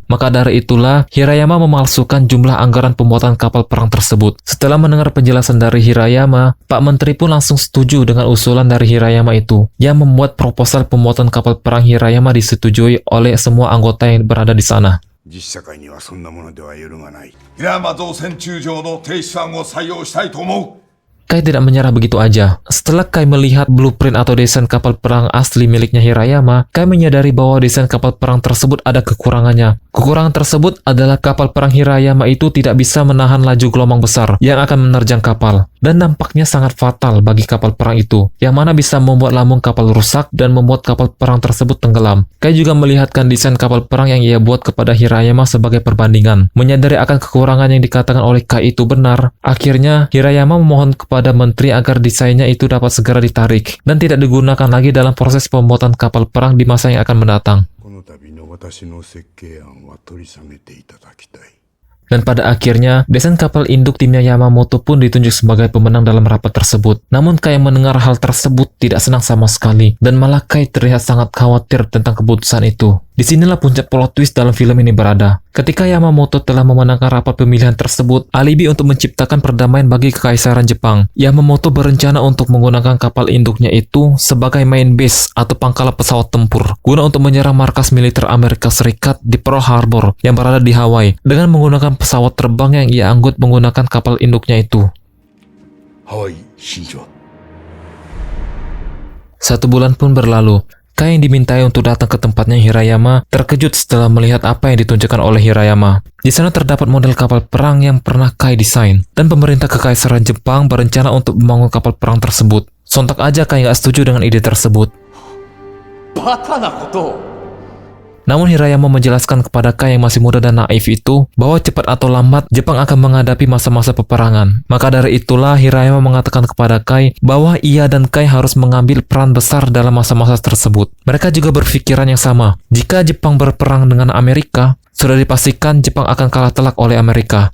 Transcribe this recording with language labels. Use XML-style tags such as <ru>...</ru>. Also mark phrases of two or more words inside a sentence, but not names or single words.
<id>Maka dari itulah, Hirayama memalsukan jumlah anggaran pembuatan kapal perang tersebut. Setelah mendengar penjelasan dari Hirayama, Pak Menteri pun langsung setuju dengan usulan dari Hirayama itu, yang membuat proposal pembuatan kapal perang Hirayama disetujui oleh semua anggota yang berada di sana.</id> <ja>実社会にはそんなものでは揺るがない。平山造船中将の停止案を採用したいと思う。</ja> <id>Kai tidak menyerah begitu aja. Setelah Kai melihat blueprint atau desain kapal perang asli miliknya Hirayama, Kai menyadari bahwa desain kapal perang tersebut ada kekurangannya. Kekurangan tersebut adalah kapal perang Hirayama itu tidak bisa menahan laju gelombang besar yang akan menerjang kapal. Dan dampaknya sangat fatal bagi kapal perang itu, yang mana bisa membuat lambung kapal rusak dan membuat kapal perang tersebut tenggelam. Kai juga melihatkan desain kapal perang yang ia buat kepada Hirayama sebagai perbandingan. Menyadari akan kekurangan yang dikatakan oleh Kai itu benar, akhirnya Hirayama memohon kepada menteri agar desainnya itu dapat segera ditarik dan tidak digunakan lagi dalam proses pembuatan kapal perang di masa yang akan mendatang.</id> <ja>この度の私の設計案は取り下げていただきたい。</ja> <id>Dan pada akhirnya, desain kapal induk timnya Yamamoto pun ditunjuk sebagai pemenang dalam rapat tersebut. Namun Kai mendengar hal tersebut tidak senang sama sekali, dan malah Kai terlihat sangat khawatir tentang keputusan itu. Disinilah puncak</id> <en>plot twist</en> <id>dalam film ini berada. Ketika Yamamoto telah memenangkan rapat pemilihan tersebut, alibi untuk menciptakan perdamaian bagi Kekaisaran Jepang, Yamamoto berencana untuk menggunakan kapal induknya itu sebagai</id> <en>main base</en> <id>atau pangkalan pesawat tempur, guna untuk menyerang markas militer Amerika Serikat di Pearl Harbor yang berada di Hawaii, dengan menggunakan pesawat terbang yang ia angkut menggunakan kapal induknya itu.</id> <ja>ハワイ真珠。</ja> <id>1 bulan pun berlalu. Kai yang dimintai untuk datang ke tempatnya Hirayama terkejut setelah melihat apa yang ditunjukkan oleh Hirayama. Di sana terdapat model kapal perang yang pernah Kai desain, dan pemerintah Kekaisaran Jepang berencana untuk membangun kapal perang tersebut. Sontak aja Kai nggak setuju dengan ide tersebut.</id> <ja>バカなことを。</ja> <id>Namun Hirayama menjelaskan kepada Kai yang masih muda dan naif itu bahwa cepat atau lambat Jepang akan menghadapi masa-masa peperangan. Maka dari itulah Hirayama mengatakan kepada Kai bahwa ia dan Kai harus mengambil peran besar dalam masa-masa tersebut. Mereka juga berpikiran yang sama. Jika Jepang berperang dengan Amerika, sudah dipastikan Jepang akan kalah telak oleh Amerika.</id>